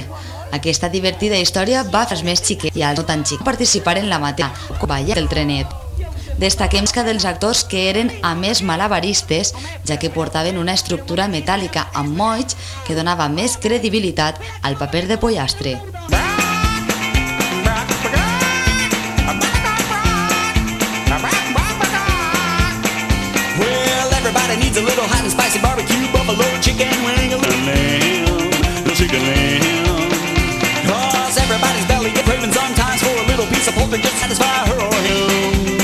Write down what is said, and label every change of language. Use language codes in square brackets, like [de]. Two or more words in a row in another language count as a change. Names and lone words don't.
[ca] Aquesta divertida història va fer els més xiquets i els no tan xics participar en la mateixa coballa del trenet. Destaquem que dels actors que eren a més malabaristes, ja que portaven una estructura metàl·lica amb molls que donava més credibilitat al paper de pollastre. [en] Everybody needs a little hot and spicy barbecue, buffalo chicken wing, a little lamb, no chicken lamb. Cause everybody's belly gets craving sometimes for a little piece of poultry just to satisfy her or him.